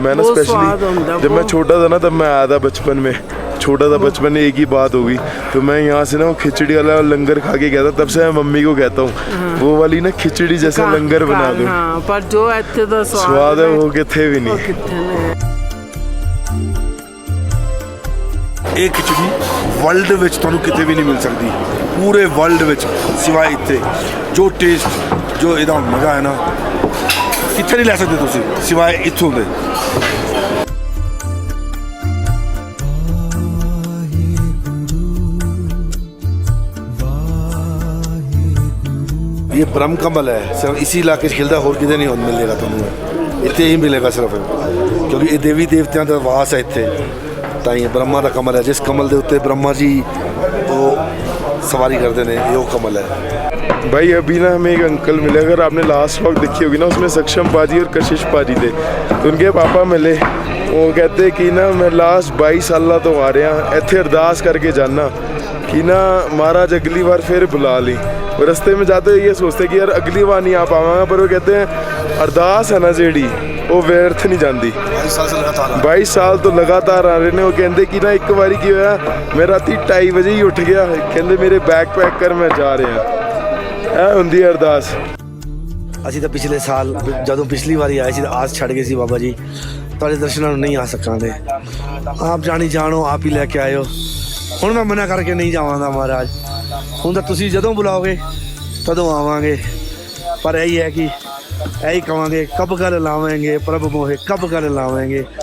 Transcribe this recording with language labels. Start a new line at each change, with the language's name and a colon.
Hindi: मैं ना स्पेशली जब मैं छोटा था ना तब मैं आया था बचपन में, छोटा था बचपन में, एक ही बात होगी तो मैं यहाँ से ना वो खिचड़ी वाला लंगर खा के गया था। तब से मैं मम्मी को कहता हूँ वो वाली ना खिचड़ी जैसे लंगर बना दो। हाँ, पर जो इतने तो स्वाद है वो कितने भी नहीं।
Punjabi: ਇਹ ਖਿਚੜੀ ਵਰਲਡ ਵਿੱਚ ਤੁਹਾਨੂੰ ਕਿਤੇ ਵੀ ਨਹੀਂ ਮਿਲ ਸਕਦੀ, ਪੂਰੇ ਵਰਲਡ ਵਿੱਚ ਸਿਵਾਏ ਇੱਥੇ। ਜੋ ਟੇਸਟ ਜੋ ਇਹਦਾ ਮਜ਼ਾ ਹੈ ਨਾ ਕਿੱਥੇ ਨਹੀਂ ਲੈ ਸਕਦੇ ਤੁਸੀਂ ਸਿਵਾਏ ਇੱਥੋਂ ਦੇ।
Hindi: ये ब्रह्म कमल है, सिर्फ इसी इलाके
Punjabi: 'ਚ खिलता, होर किते नहीं मिलेगा ਤੁਹਾਨੂੰ, ਇੱਥੇ ਹੀ ਮਿਲੇਗਾ ਸਿਰਫ, ਕਿਉਂਕਿ ਇਹ ਦੇਵੀ ਦੇਵਤਿਆਂ ਦਾ ਵਾਸ ਹੈ ਇੱਥੇ। ਤਾਂ ਇਹ ब्रह्मा ਦਾ ਕਮਲ ਹੈ, ਜਿਸ ਕਮਲ ਦੇ ਉੱਤੇ ब्रह्मा जी ਉਹ
Hindi: सवारी करते हैं, ये वो कमल है। भाई अभी ना हमें एक अंकल मिले, अगर आपने लास्ट व्लॉग देखी होगी ना उसमें सक्षम पाजी और कशिश पाजी थे, तो उनके पापा मिले। वो कहते कि ना मैं लास्ट 22 साल तो आ रहा इत्थे अरदास करके जाना कि ना महाराज अगली बार फिर बुला ली। और रस्ते में जाते हुए ये सोचते कि यार अगली बार नहीं आ पावांगा, पर वो कहते हैं अरदास है ना जेड़ी वो व्यर्थ नहीं जाती। 22 साल तो लगातार आ रहे ने। वो कहते कि ना एक बारी की होया मैं राती 2:30 बजे ही उठ गया, कहते मेरे बैग पैक कर मैं जा रहा है हुंदी अरदास।
Punjabi: ਅਸੀਂ ਤਾਂ ਪਿਛਲੇ ਸਾਲ ਜਦੋਂ ਪਿਛਲੀ ਵਾਰੀ ਆਏ ਸੀ ਤਾਂ ਆਸ ਛੱਡ ਗਏ ਸੀ ਬਾਬਾ ਜੀ, ਤੁਹਾਡੇ ਦਰਸ਼ਨਾਂ ਨੂੰ ਨਹੀਂ ਆ ਸਕਾਂਗੇ, ਆਪ ਜਾਣੀ ਜਾਣੋ ਆਪ ਹੀ ਲੈ ਕੇ ਆਇਓ। ਹੁਣ ਮੈਂ ਮਨਾ ਕਰਕੇ ਨਹੀਂ ਜਾਵਾਂਗਾ ਮਹਾਰਾਜ, ਹੁਣ ਤਾਂ ਤੁਸੀਂ ਜਦੋਂ ਬੁਲਾਓਗੇ ਤਦੋਂ ਆਵਾਂਗੇ। ਪਰ ਇਹੀ ਹੈ ਕਿ ਇਹੀ ਕਹਾਂਗੇ ਕਬ ਕਰ ਲਾਵਾਂਗੇ ਪ੍ਰਭ ਮੋਹੇ ਕਬ ਕਰ ਲਾਵਾਂਗੇ।